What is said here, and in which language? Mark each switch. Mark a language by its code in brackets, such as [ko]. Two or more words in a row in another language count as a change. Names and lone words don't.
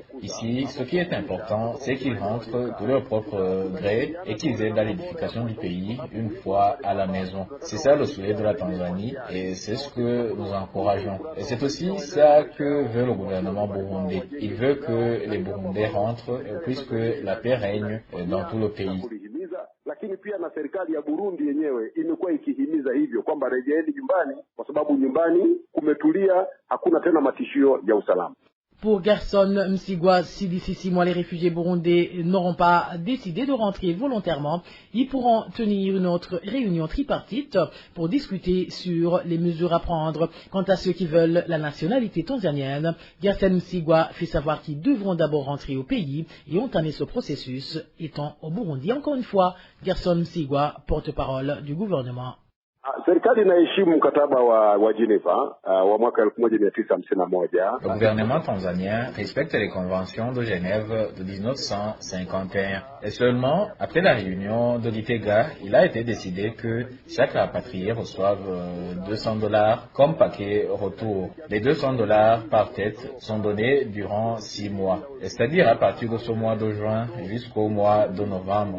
[fr] Ici, ce qui est important, c'est qu'ils rentrent de leur propre gré et qu'ils aident à l'édification du pays une fois à la maison. C'est ça le souhait de la Tanzanie et c'est ce que nous encourageons. Et c'est aussi ça que veut le gouvernement burundais. Il veut que les Burundais rentrent puisque la paix règne dans tout le pays. [sw] Lakini pia na serikali ya Burundi yenyewe imekuwa ikihimiza hivyo kwamba rejeeni nyumbani kwa sababu nyumbani kumetulia, hakuna tena matishio ya usalama. [fr] Pour Gerson Msigwa, si d'ici 6 mois les réfugiés burundais n'auront pas décidé de rentrer volontairement, ils pourront tenir une autre réunion tripartite pour discuter sur les mesures à prendre. Quant à ceux qui veulent la nationalité tanzanienne, Gerson Msigwa fait savoir qu'ils devront d'abord rentrer au pays et entamer ce processus étant au Burundi. Encore une fois, Gerson Msigwa, porte-parole du gouvernement. [sw] Serikali inaheshimu mkataba wa Geneva wa mwaka 1951. [fr] Le gouvernement tanzanien respecte les conventions de Genève de 1951. Et seulement après la réunion de l'ITEGA, il a été décidé que chaque rapatrié reçoive $200 comme paquet retour. Les $200 par tête sont donnés durant 6 mois, c'est-à-dire à partir de ce mois de juin jusqu'au mois de novembre.